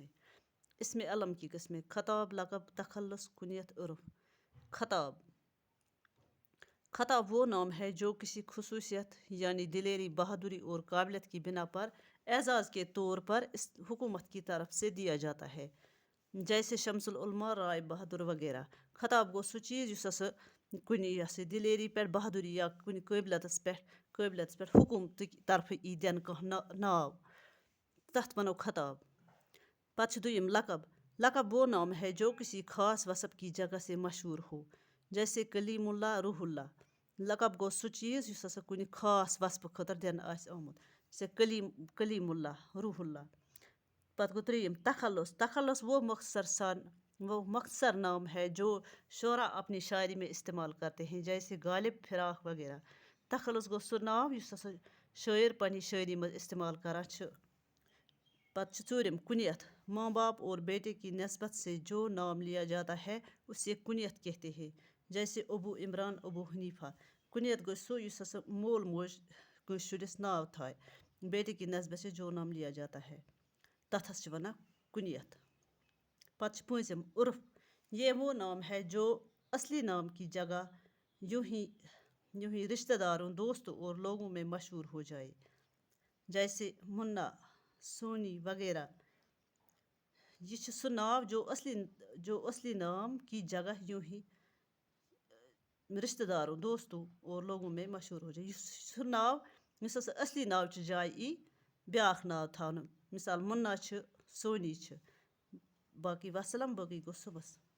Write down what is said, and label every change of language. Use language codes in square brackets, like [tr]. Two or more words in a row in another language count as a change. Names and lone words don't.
[ur] اسم علم کی قسمیں: خطاب، لقب، تخلص، کنیت، عرف. خطاب. خطاب وہ نام ہے جو کسی خصوصیت یعنی دلیری، بہادری اور قابلیت کی بنا پر اعزاز کے طور پر حکومت کی طرف سے دیا جاتا ہے، جیسے شمس العلما، رائے بہادر وغیرہ. [ks] خطاب گو سہ چیز یس ہسا کن دلیری پہ، بہادری یا کن قابلیتس پہ حکومت طرف ای دن ناو، تتھ ونو خطاب. پتہ دویم لقب. [ur] لقب وہ نام ہے جو کسی خاص وصف کی جگہ سے مشہور ہو، جیسے کلیم اللہ، روح اللہ. [ks] لقب گو سہ چیز یس ہسا کن خاص وصف خاطر دن آس آمت، [ur] جیسے کلیم اللہ، روح اللہ. [ks] پتہ گو تریم تخلص. [ur] تخلص وہ مختصر نام ہے جو شعرا اپنی شاعری میں استعمال کرتے ہیں، جیسے غالب، فراق وغیرہ. [ks] تخلص گو سہ ناو یس ہسا شاعر پنہ شاعری [ur] میں استعمال [ks] کران چھ. پتہ ژوٗرِم کنیت. [ur] ماں باپ اور بیٹے کی نسبت سے جو نام لیا جاتا ہے اسے کنیت کہتے ہیں، جیسے ابو عمران، ابو حنیفہ. [ks] کنیت گو سہ یس ہسا مول موج کٲنٛسہِ شُرِس ناو تھایہِ [ur] بیٹے کی نسبت سے جو نام لیا جاتا ہے، [ks] تتھ ہس چھ ونان کنیت. پتہ چھ پوٗنٛژِم عرف. [ur] یہ وہ نام ہے جو اصلی نام کی جگہ یوں ہی رشتہ داروں، دوستوں اور لوگوں میں مشہور ہو جائے، جیسے منا، سونی وغیرہ. [ks] یہ چھ سہ ناو [ur] جو اصلی نام کی جگہ یوں ہی رشتہ داروں، دوستوں اور لوگوں میں مشہور ہو جائے. [ks] سہ ناو یس ہسا اصلی ناو چہ جایہِ ای بیاکھ ناو تھاونہٕ، مثال منا چھ، سونی چھ. باقی وسلام، باقی گو صبحس.